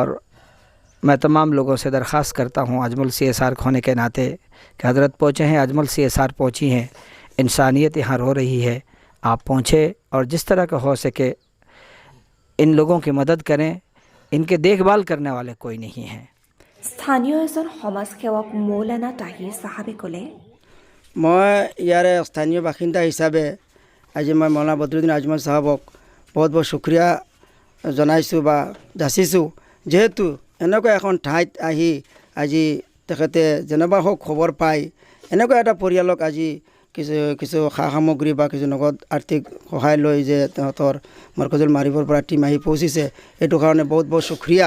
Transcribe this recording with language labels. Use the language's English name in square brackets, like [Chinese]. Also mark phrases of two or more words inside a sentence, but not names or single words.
[Hindi] और मैं तमाम लोगों से दरख्वास्त करता हूँ अजमल CSR होने के नाते कि हज़रत पहुँचे हैं, अजमल CSR पहुँची हैं, इंसानियत यहाँ रो रही है, आप पहुँचे और जिस तरह का हो सके इन लोगों की मदद करें, इनके देखभाल करने वाले कोई नहीं हैं। [Assamese] স্থানীয় এজন সমাজসেৱক মৌলানা তাহিৰ চাহাবে ক'লে, মই ইয়াৰে স্থানীয় বাসিন্দা হিচাপে আজি মই মৌলানা বদৰুদ্দিন আজমল চাহাবক বহুত বহুত শুক্ৰিয়া জনাইছোঁ বা যাচিছোঁ, যিহেতু এনেকুৱা এখন ঠাইত আহি আজি তেখেতে যেনেবা হওক খবৰ পাই এনেকুৱা এটা পৰিয়ালক আজি কিছু সা সামগ্ৰী বা কিছু নগদ আৰ্থিক সহায় লৈ যে তেহঁতৰ মৰকজুল মাৰিফৰ পৰা টীম আহি পহুচিছে, এইটো কাৰণে বহুত বহুত শুক্ৰিয়া।